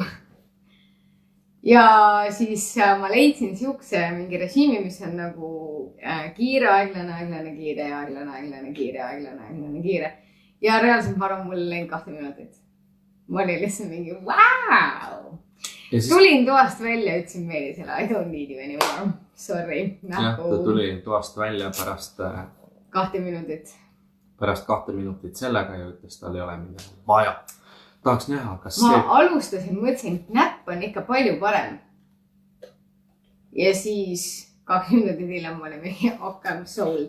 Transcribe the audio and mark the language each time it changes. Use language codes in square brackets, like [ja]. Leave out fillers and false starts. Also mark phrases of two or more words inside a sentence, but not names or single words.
[et] Ja siis ma leidsin siukse mingi režiimi, mis on nagu kiire, aeglane, kiire, aeglane, kiire. Ja reaalselt ma arvan, mul läinud 2 minutit. Ma olin lihtsalt mingi, wow! Siis... Tulin toast välja, ütlesin Meelisele, [en] I don't need you anymore. Sorry. [et] Jah, ta tuli toast välja pärast 2 minutit. Pärast 2 minutit sellega ja ütles, tal ei ole midagi vaja. Tahaks näha, kas ma alustasin, mõtlesin, et näpp on ikka palju parem. Ja siis 2 minutit hiljem ma olin mingi, [en] I'm sold.